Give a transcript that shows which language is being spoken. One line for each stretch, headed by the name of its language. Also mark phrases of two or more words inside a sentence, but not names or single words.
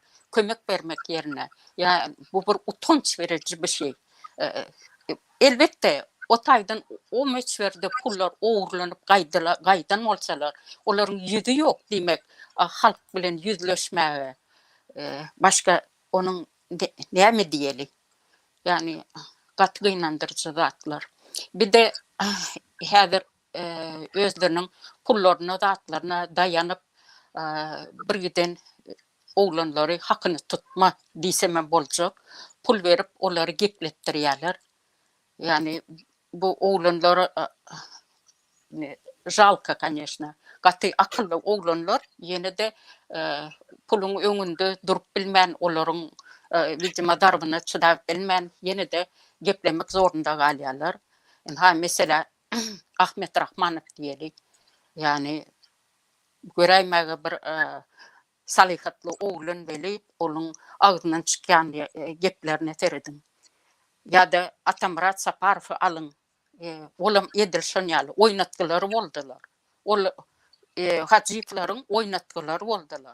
Turkish: Kömek vermek yerine. Yani bu bir utanç verici bir şey. Elbette o taydan o meçverde pullar uğurlanıp gaydan olsalar onların yüzü yok demek halk bilen yüzleşmeye başka onun näme diýeli?
Turkmen: Yani gatly gynandyrjy zatlar. Bir de häzir özleriniň pullaryna, zatlaryna daýanyp bir giden oglanlary hakyny tutma diýsem boljak. Pul berip olary gepletdirýärler. Yani bu oglanlary
Russian: жалко, конечно.
Turkmen: Gaty akylly oglanlar ýene-de puluň öňünde durup bilmän olaryň bizim darbyna çydap bilmän ýene-de geplemek zorunda galýarlar. Ha mesela Ahmet Rahmanow diýelik. Yani göräýmäge bir salihatly oglan beli onuň agzyndan çykýan geplerini teredim. Ya da Atamurat Saparow alyň. Olam Edil Şanýaly oýnatgylary boldylar. Ol Hajypylaryň oýnatgylary boldylar.